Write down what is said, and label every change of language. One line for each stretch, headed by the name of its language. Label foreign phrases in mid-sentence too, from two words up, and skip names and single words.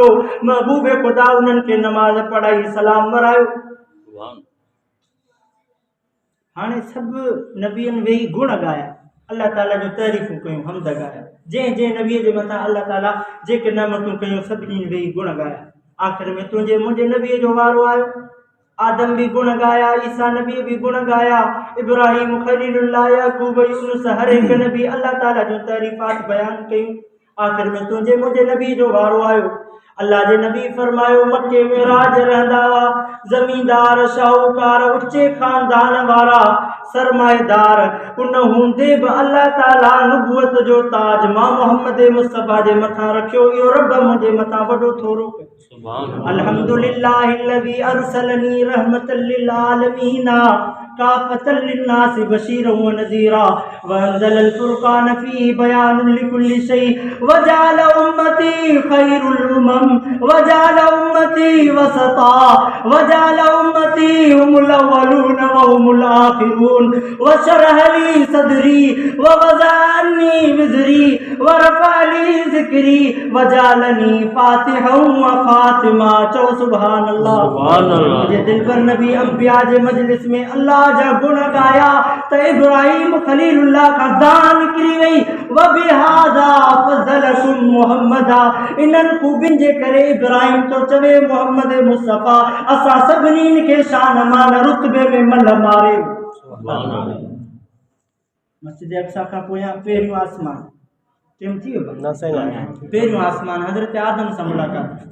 Sindhi: महबूब ख़ुदा उन्हनि खे नमाज़ पढ़ाई, सलाम वरायो। हाणे सभु नबियनि वेही गुण ॻाया, अल्लाह ताला जो तारीफ़ूं कयूं, हमद ॻाया। जंहिं नबीअ जे मथां अल्लाह ताला जेके नेमतूं कयूं सभिनी वेही गुण ॻाया। आख़िर में तुंहिंजे मुंहिंजे नबीअ जो वारो आयो। आदम भी गुण गाया, ईसा नबी भी गुण गाया, इब्राहिम खलीलुल्लाह, याकूब, यूनुस, हर एक नबी अल्लाह ताला जो तारीफ़ात बयान कयूं। आख़िर में तुंहिंजे मुंहिंजे नबी जो वारो आयो। अल्लाह जे नबी फरमायो मक्के में राज रहंदा हुआ, ज़मींदार, शाहूकार, उच्चे ख़ानदान वारा, सरमाएदार। उन हूंदे बि अल्लाह ताला नुबुवत जो ताज मां मोहम्मद मुस्तफ़ा जे मथां रखियो। इहो रब मुंहिंजे मथां वॾो थोरो कयो।
Arabic: الحمد لله الذي أرسلني رحمة للعالمين كافة للناس بشيرا ونذيرا وأنزل الفرقان فيه بيان لكل شيء وجعل أمتي خير الأمم وجعل أمتي وسطا وجعل أمتي هم الأولون وهم الآخرون وشرح لي صدري ووضع عني وزري ورفع لي ذكري وجعلني فاتحا وفاتما.
Sindhi: चो
Arabic: سبحان الله.
Hindi: मुझे दिल पर
Sindhi: नबी अंबिया जे मजलिस में अल्लाह जा गुण गाया त इब्राहिम खलीलुल्लाह का दान निकरी वई।
Arabic: وبهذا فضلكم محمدا,
Sindhi: इन्हनि खूबियुनि जे करे इब्राहिम तो चवे मोहम्मद मुस्तफ़ा असां सभिनी खे शान मान रुतबे में मल मारे। मस्जिद अक्सा खां पोयां पहिरियों आसमान टिम थी वियो। पहिरियों आसमान हज़रत आदम सां मुलाक़ात।